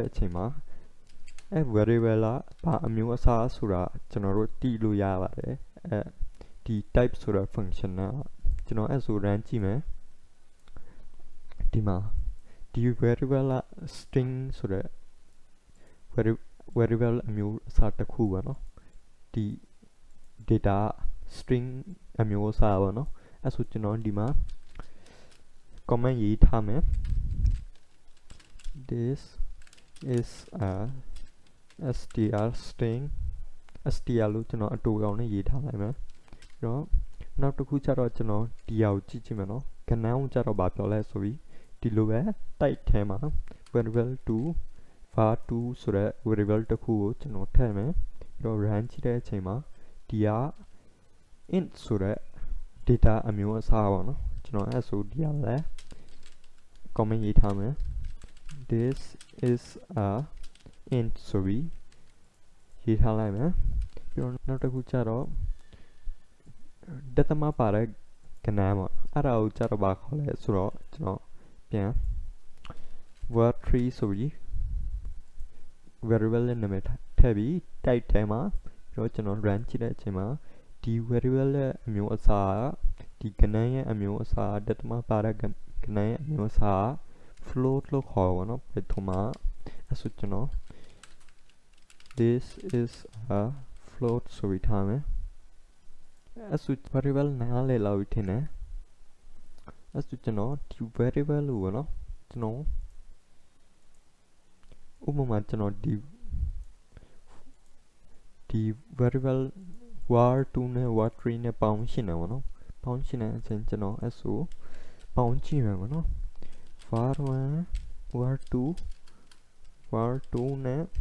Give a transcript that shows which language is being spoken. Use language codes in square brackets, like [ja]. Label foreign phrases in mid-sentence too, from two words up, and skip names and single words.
[my] တဲ့အချိန်မှာအဲ variable ကဘာအမျိုးအစားဆိုတာကျွန်တော်တို့သိလို့ရပါတယ်ဒီ type ဆိုတဲ့ function ကကျွန်တော်အဲ့ဆို run ကြည့်မယ်ဒီမှာဒီ variable က string ဆိုတဲ့ variable အမျိုးအစားတစ်ခုပါနော်ဒီ [en] data string [my] အမျိုးအစားပါနော်အဲ့ဆိုကျွန်တော်ဒီမှာ comment ရေးထားမယ် [en] this is a str string str [my] လို့ကျွန်တော်အတူကောင်နဲ့ရေးထားလိုက်မယ်ပြီးတော့နောက်တစ်ခုကျတော့ကျွန်တော်ဒီဟာ ကိုကြည့်မယ်နော်ကဏ္ဍကိုကျတော့ဗာပြောလဲဆိုပြီးဒီလိုပဲ type ထဲမှာ [en] variable 2 var2 [my] ဆိုတဲ့ variable တစ်ခုကိုကျွန်တော်ထည့်မယ်ပြီးတော့ run ကြည့်တဲ့အချိန်မှာဒီက int ဆိုတဲ့ data အမျိုးအစားပါနော်ကျွန်တော်အဲ့ဆိုဒီကလည်း comment ရေးထားမယ် [en] this is a int [my] ဆိုပြီးရေးထားလိုက်မယ်ပြီးတော့နောက်တစ်ခုကျတော့ data မှာပါတဲ့ကဏ္ဍပေါ့အဲ့ဒါကိုကျတော့ဘာခေါ်လဲဆိုတော့ကျွန်တော်ပြန် var3 ဆိုပြီး variable ရဲ့နာမည်ထည့်ပြီး type ထဲမှာပြီးတော့ကျွန်တော် run ကြည့်တဲ့အချိန်မှာဒီ variable ရဲ့အမျိုးအစားဒီကဏ္ဍရဲ့ အမျိုးအစား data မှာပါတဲ့ကဏ္ဍရဲ့အမျိုးအစား float လို့ခေါ်ပါတော့ Python မှာအဲ့ဆိုကျွန်တော် [en] this is a float [my] ဆိုပြီးထားမယ်အဲ့ဆို variable နားလည်လောက်ထင်တယ်အဲ့ဆိုကျွန်တော်ဒီ variable လို့ပေါ့နော်ကျွန်တော် ဥပမာကျွန်တော်ဒီ variable var2 နဲ့ var3 နဲ့ပေါင်းရှင်းတယ်ပေါ့နော်ပေါင်းရှင်းတဲ့အချိန်ကျွန်တော်အဲ့ဆိုပေါင်းကြည့်မယ်ပေါ့နော် [en] var1 var2 var2 [my] နဲ့